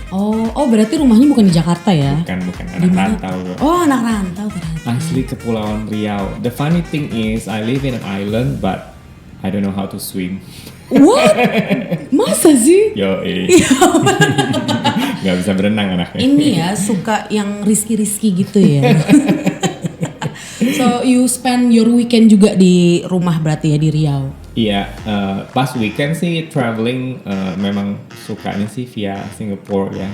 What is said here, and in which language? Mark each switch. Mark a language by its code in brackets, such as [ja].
[id] Oh berarti rumahnya bukan di Jakarta ya? Bukan anak rantau. Oh anak rantau ternyata. Asli Kepulauan Riau. [en] The funny thing is I live in an island but I don't know how to swim. What? [id] Masa sih? Yo, nggak bisa berenang anaknya. Ini ya suka yang risky gitu ya. [en] So you spend your weekend [id] juga di rumah berarti ya di Riau? Iya, pas weekend sih traveling memang sukanya sih via Singapore ya.